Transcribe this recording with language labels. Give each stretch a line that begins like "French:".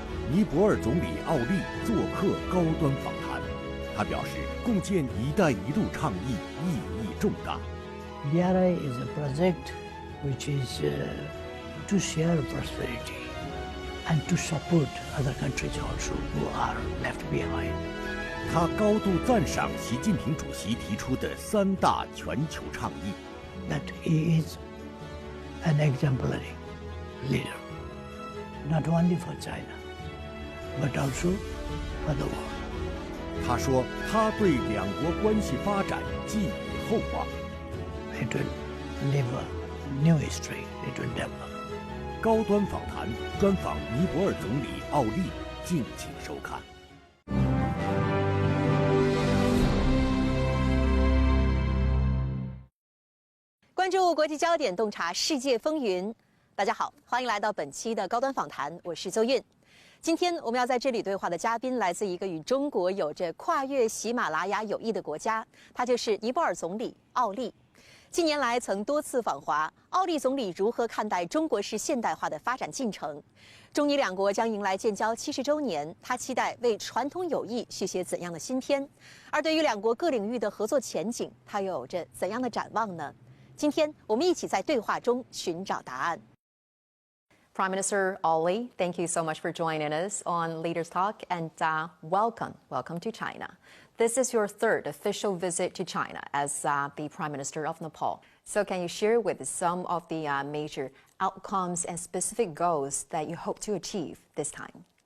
Chinese: 尼泊尔总理奥利做客高端访谈。他表示，共建“一带一路”倡议意义重大。
English: BRI is a project which is to share prosperity and to support other countries also who are left behind.
Chinese: 他高度赞赏习近平主席提出的3大全球倡议。
English: That he is an exemplary leader, not only for China, but also for the world.
Chinese: 他说，他对两国关系发展寄予厚望。
English: It will live a new history. It will develop.
Chinese: 高端访谈专访尼泊尔总理奥利，敬请收看。关注国际焦点，洞察世界风云。大家好，欢迎来到本期的高端访谈，我是邹韵。今天我们要在这里对话的嘉宾来自一个与中国有着跨越喜马拉雅友谊的国家，他就是尼泊尔总理奥利。近年来曾多次访华，奥利总理如何看待中国式现代化的发展进程？中尼两国将迎来建交70周年，他期待为传统友谊续写怎样的新篇？而对于两国各领域的合作前景，他又有着怎样的展望呢？今天我们一起在对话中寻找答案。
English: Prime Minister Ali, thank you so much for joining us on Leaders Talk, and welcome to China. This is your third official visit to China as the Prime Minister of Nepal. So can you share with us some of the major outcomes and specific goals that you hope to achieve this time?